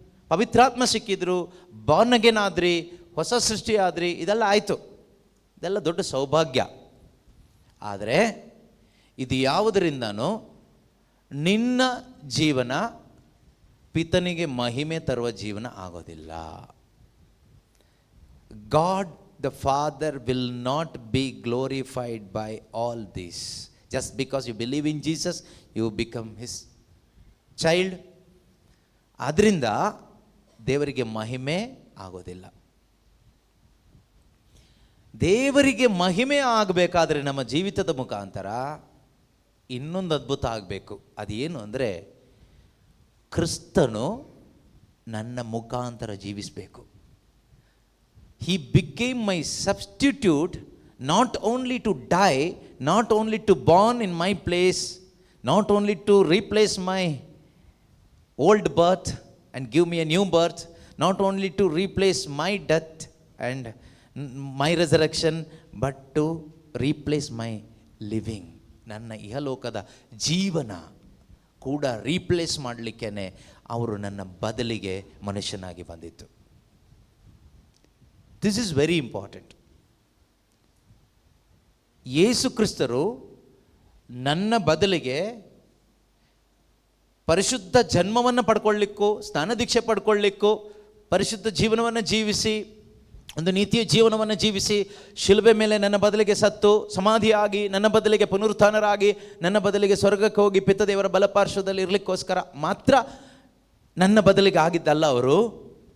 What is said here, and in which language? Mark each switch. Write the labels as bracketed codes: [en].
[kn] ಪವಿತ್ರಾತ್ಮ ಸಿಕ್ಕಿದ್ರು, Born again ಆದ್ರಿ, ಹೊಸ ಸೃಷ್ಟಿ ಆದ್ರಿ, ಇದೆಲ್ಲ ಆಯಿತು, ಇದೆಲ್ಲ ದೊಡ್ಡ ಸೌಭಾಗ್ಯ. ಆದರೆ ಇದು ಯಾವುದರಿಂದನೂ ನಿನ್ನ ಜೀವನ ಪಿತನಿಗೆ ಮಹಿಮೆ ತರುವ ಜೀವನ ಆಗೋದಿಲ್ಲ. [en] God the Father will not be glorified by all this. Just because you believe in Jesus, you become his child. [kn] ಅದರಿಂದ ದೇವರಿಗೆ ಮಹಿಮೆ ಆಗೋದಿಲ್ಲ. ದೇವರಿಗೆ ಮಹಿಮೆ ಆಗಬೇಕಾದ್ರೆ ನಮ್ಮ ಜೀವಿತದ ಮುಖಾಂತರ ಇನ್ನೊಂದು ಅದ್ಭುತ ಆಗಬೇಕು. ಅದೇನು ಅಂದರೆ, ಕ್ರಿಸ್ತನು ನನ್ನ ಮುಖಾಂತರ ಜೀವಿಸಬೇಕು. [en] He became my substitute, not only to die, not only to born in my place, not only to replace my old birth and give me a new birth, not only to replace my death and my resurrection, but to replace my living. [kn] ನನ್ನ ಇಹಲೋಕದ ಜೀವನ ಕೂಡ replace ಮಾಡಲಿಕ್ಕೇ ಅವರು ನನ್ನ ಬದಲಿಗೆ ಮನುಷ್ಯನಾಗಿ ಬಂದಿತ್ತು. [en] This is very important. [kn] ಯೇಸು ಕ್ರಿಸ್ತರು ನನ್ನ ಬದಲಿಗೆ ಪರಿಶುದ್ಧ ಜನ್ಮವನ್ನು ಪಡ್ಕೊಳ್ಳಿಕ್ಕೂ, ಸ್ನಾನದೀಕ್ಷೆ ಪಡ್ಕೊಳ್ಳಿಕ್ಕೂ, ಪರಿಶುದ್ಧ ಜೀವನವನ್ನು ಜೀವಿಸಿ, ಒಂದು ನೀತಿಯ ಜೀವನವನ್ನು ಜೀವಿಸಿ, ಶಿಲುಬೆ ಮೇಲೆ ನನ್ನ ಬದಲಿಗೆ ಸತ್ತು ಸಮಾಧಿಯಾಗಿ, ನನ್ನ ಬದಲಿಗೆ ಪುನರುತ್ಥಾನರಾಗಿ, ನನ್ನ ಬದಲಿಗೆ ಸ್ವರ್ಗಕ್ಕೆ ಹೋಗಿ ಪಿತದೇವರ ಬಲಪಾರ್ಶ್ವದಲ್ಲಿ ಇರಲಿಕ್ಕೋಸ್ಕರ ಮಾತ್ರ ನನ್ನ ಬದಲಿಗೆ ಆಗಿದ್ದಲ್ಲ ಅವರು.